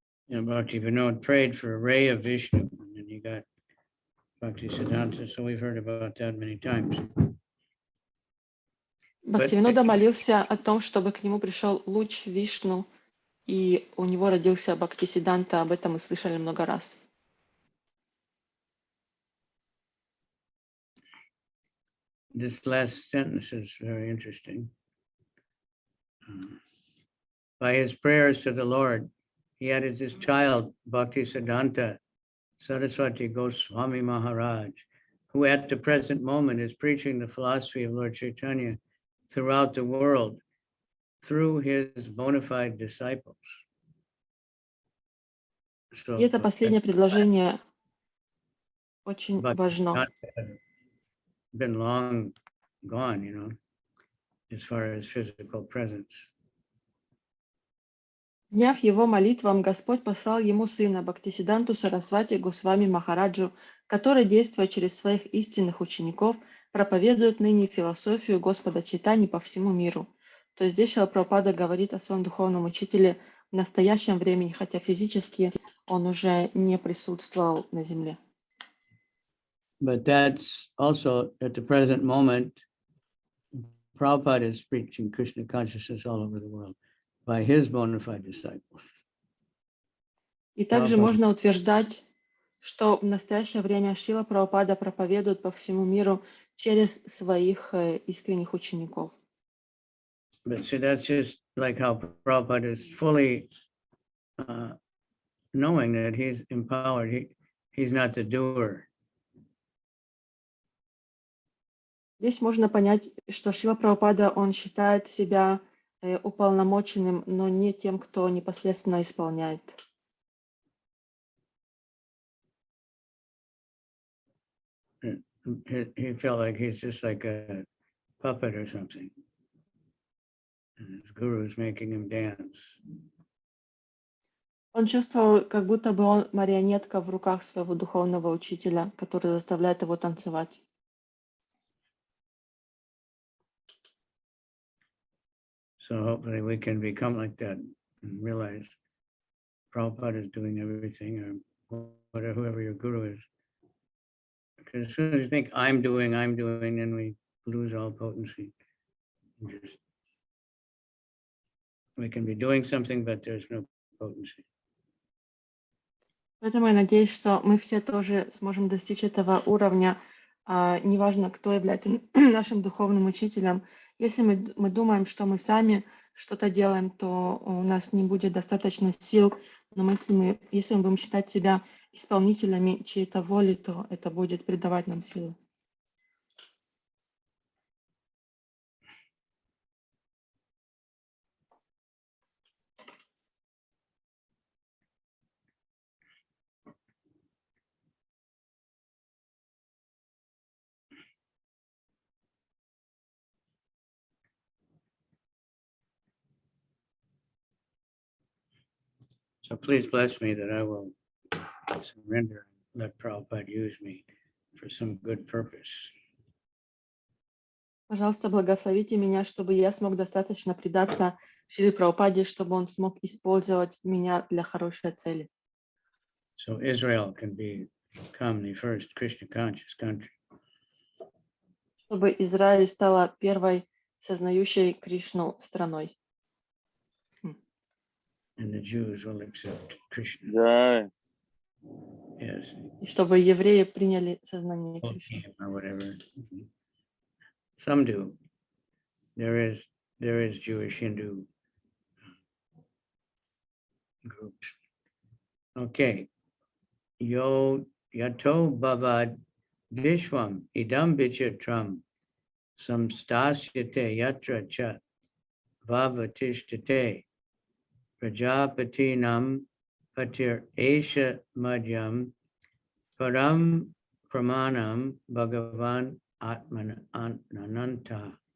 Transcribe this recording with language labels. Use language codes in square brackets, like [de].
[en] Bhakti Vinod prayed for a ray of Vishnu, and then he got Bhakti Siddhanta, so we've heard about that many times. [ru] Бхактивинода молился о том, чтобы к нему пришел луч Вишну, и у него родился Бхактисиданта, об этом мы слышали много раз. [en] This last sentence is very interesting. By his prayers to the Lord, he added his child, Bhakti Siddhanta Saraswati Goswami Maharaj, who at the present moment is preaching the philosophy of Lord Chaitanya throughout the world through his bona fide disciples. [ru] И это последнее предложение очень важно. [en] Been long gone, as far as physical presence. [ru] Вняв его молитвам, Господь послал ему сына Бхактисиданту Сарасвати Госвами Махараджу, который, действуя через своих истинных учеников, проповедует ныне философию Господа Чайтаньи по всему миру. То есть здесь Шрила Прабхупада говорит о своем духовном учителе в настоящем времени, хотя физически он уже не присутствовал на земле. [en] But that's also at the present moment, Prabhupada is preaching Krishna consciousness all over the world. by his bona fide disciples. [ru] И также Прабхупада. можно утверждать, что в настоящее время Шрила Прабхупада проповедует по всему миру через своих искренних учеников. [en] But see, that's just like how Prabhupada is fully knowing that he's empowered. He's not the doer. [ru] Здесь можно понять, что Шрила Прабхупада, он считает себя уполномоченным, но не тем, кто непосредственно исполняет. [en] He felt like he's just like a puppet or something. And his guru is making him dance. [ru] Он чувствовал, как будто бы он марионетка в руках своего духовного учителя, который заставляет его танцевать. [en] So hopefully we can become like that and realize Prabhupada is doing everything, or whatever, whoever your guru is. Because as soon as you think I'm doing, then we lose all potency. We can be doing something, but there's no potency. [ru] Поэтому я надеюсь, что мы все тоже сможем достичь этого уровня. Неважно, кто является нашим духовным учителем. Если мы думаем, что мы сами что-то делаем, то у нас не будет достаточно сил. Но если мы будем считать себя исполнителями чьей-то воли, то это будет придавать нам силы. [en] So please bless me that I will surrender and let Prabhupada use me for some good purpose. [ru] Пожалуйста, благословите меня, чтобы я смог достаточно предаться Шриле Прабхупаде, чтобы он смог использовать меня для хорошей цели. [en] So Israel can become the first Krishna conscious country. [ru] Чтобы Израиль стала первой сознающей Кришну страной. [en] And the Jews will accept Krishna. [ru] Да. [en] Yes. [ru] И чтобы евреи приняли сознание Кришны. [en] Or whatever. Some do. There is Jewish Hindu groups. [sa] Okay. Yo yato bhavad vishwam idam vichatram samstasyate yatra cha vavatishtate prajapatinam patir esha madhyam param pramanam bhagavan atmananta.